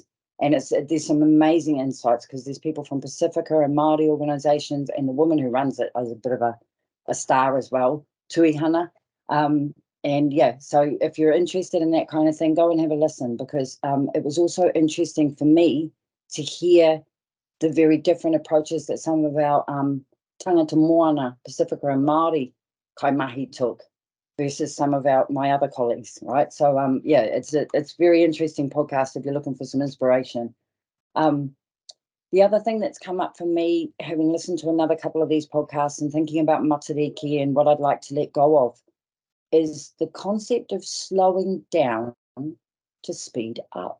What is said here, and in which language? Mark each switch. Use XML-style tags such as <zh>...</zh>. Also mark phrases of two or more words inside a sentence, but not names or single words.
<en>And there's some amazing insights, because there's people from Pacifica and Māori organisations, and the woman who runs it is a bit of a star as well, Tui Hana. And yeah, so if you're interested in that kind of thing, go and have a listen, because it was also interesting for me to hear the very different approaches that some of our</en> <mi>tangata moana,</mi> <en>Pacifica and Māori kaimahi took versus some of my other colleagues, right? So yeah, it's very interesting podcast if you're looking for some inspiration. The other thing that's come up for me, having listened to another couple of these podcasts and thinking about matariki and what I'd like to let go of, is the concept of slowing down to speed up.</en>